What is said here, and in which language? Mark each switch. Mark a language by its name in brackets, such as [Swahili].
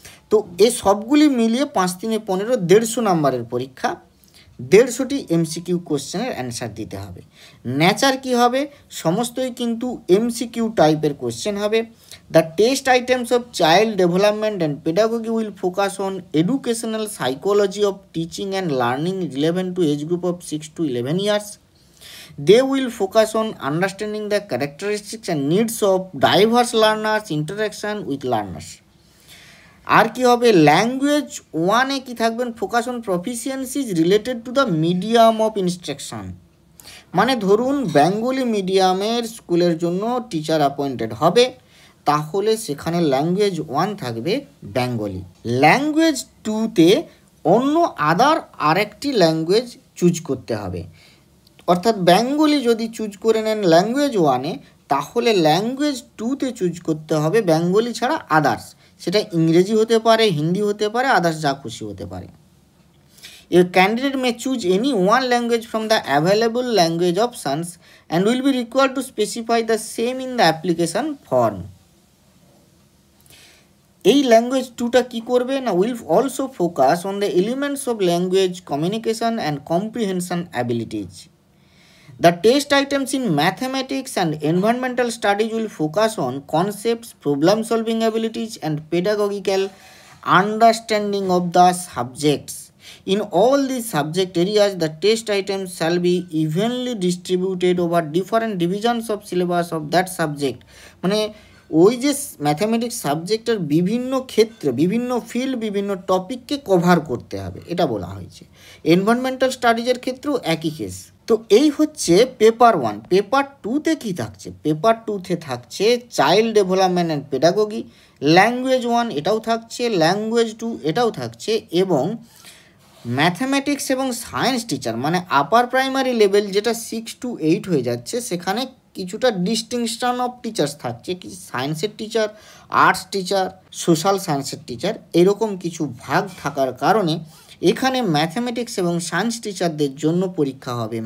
[Bangla] তো এই সবগুলি মিলিয়ে 5 3 15 150 নাম্বারের পরীক্ষা, 150টি MCQ কোশ্চেনের অ্যান্সার দিতে হবে। নেচার কি হবে, সমস্তই কিন্তু MCQ টাইপের কোশ্চেন হবে। [English] The test items of child development and pedagogy will focus on educational psychology of teaching and learning relevant to age group of 6 to 11 years. They will focus on understanding the characteristics and needs of diverse learners, interaction with learners. [Bangla] আর কি হবে, language 1-এ কি থাকবেন, [English] Focus on proficiencies related to the medium of instruction. [Bangla] মানে ধরুন Bengali মিডিয়ামের স্কুলের জন্য teacher appointed হবে, তাহলে সেখানে ল্যাঙ্গুয়েজ 1 থাকবে বেঙ্গলি। ল্যাঙ্গুয়েজ 2-তে অন্য আরেকটি ল্যাঙ্গুয়েজ চুজ করতে হবে। অর্থাৎ বেঙ্গলি যদি চুজ করে নেন ল্যাঙ্গুয়েজ 1-এ, তাহলে ল্যাঙ্গুয়েজ 2-তে চুজ করতে হবে বেঙ্গলি ছাড়া আদার্স। সেটা ইংরেজি হতে পারে, হিন্দি হতে পারে, আদার্স যা খুশি হতে পারে। [English] A candidate may choose any one language from the available language options and will be required to specify the same in the application form. [Bangla] এই ল্যাঙ্গুয়েজ 2টা কী করবে না, [English] Will also focus on the elements of language communication and comprehension abilities. The test items in mathematics and environmental studies will focus on concepts, problem-solving abilities, and pedagogical understanding of the subjects. In all these subject areas, the test items shall be evenly distributed over different divisions of syllabus of that subject. [Bangla] মানে ওই যে mathematics সাবজেক্টের বিভিন্ন ক্ষেত্রে, বিভিন্ন field, বিভিন্ন টপিককে cover করতে হবে, এটা বলা হয়েছে। এনভায়রনমেন্টাল স্টাডিজের ক্ষেত্রেও একই কেস। তো এই হচ্ছে পেপার 1। পেপার 2-তে কী থাকছে, পেপার 2-তে থাকছে child development and pedagogy, language 1 এটাও থাকছে, ল্যাঙ্গুয়েজ 2 এটাও থাকছে, এবং ম্যাথামেটিক্স এবং সায়েন্স টিচার, মানে আপার প্রাইমারি লেভেল যেটা 6 to 8 হয়ে যাচ্ছে, সেখানে কিছুটা [English] distinction of teachers [Bangla] থাকছে, কি সায়েন্সের টিচার, আর্টস টিচার, সোশ্যাল সায়েন্সের টিচার, এরকম কিছু ভাগ থাকার কারণে এখানে ম্যাথামেটিক্স এবং সায়েন্স টিচারদের জন্য পরীক্ষা হবে।